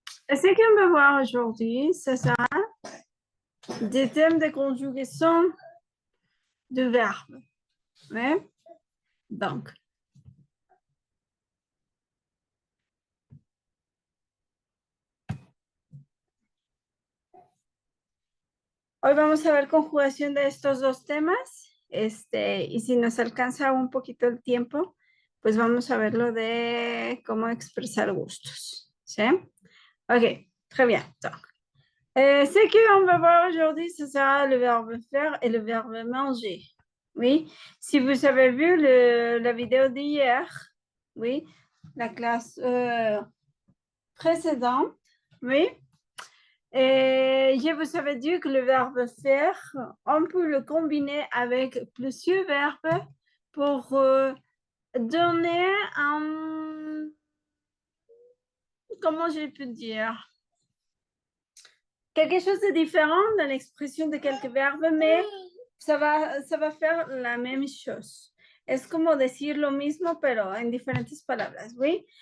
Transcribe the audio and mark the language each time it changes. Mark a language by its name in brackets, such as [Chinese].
[French] Et ce qu'on va voir aujourd'hui, c'est ça, des thèmes de conjugaison de verbes. Ouais? [Spanish] Donc, hoy vamos a ver conjugación de estos dos temas, y si nos alcanza un poquito el tiempo, pues vamos a ver lo de cómo expresar gustos, ¿sí? [French] Ok, très bien. Donc, ce qu'on va voir aujourd'hui, ce sera le verbe faire et le verbe manger. Oui, si vous avez vu la vidéo d'hier, oui, la classe précédente, oui, et je vous avais dit que le verbe faire, on peut le combiner avec plusieurs verbes pour donner un, comment je peux dire, quelque chose de différent dans l'expression de quelques verbes, mais ça va faire la même chose. [Spanish] Es como decir lo mismo, pero en diferentes palabras, ¿oui?